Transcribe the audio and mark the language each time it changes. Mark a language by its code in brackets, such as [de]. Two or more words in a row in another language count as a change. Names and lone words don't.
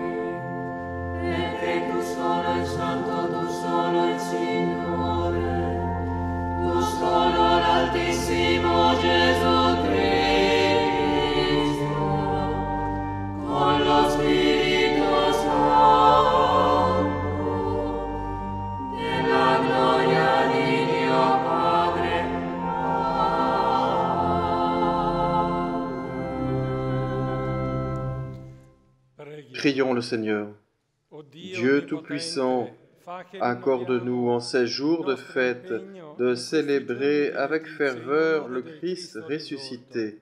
[it] Perché tu solo il Santo, tu solo il Signore, tu solo l'Altissimo Gesù Cristo, con lo Spirito Santo, nella gloria di Dio Padre. [fr] Prions le Seigneur. Dieu Tout-Puissant, accorde-nous en ces jours de fête de célébrer avec ferveur le Christ ressuscité.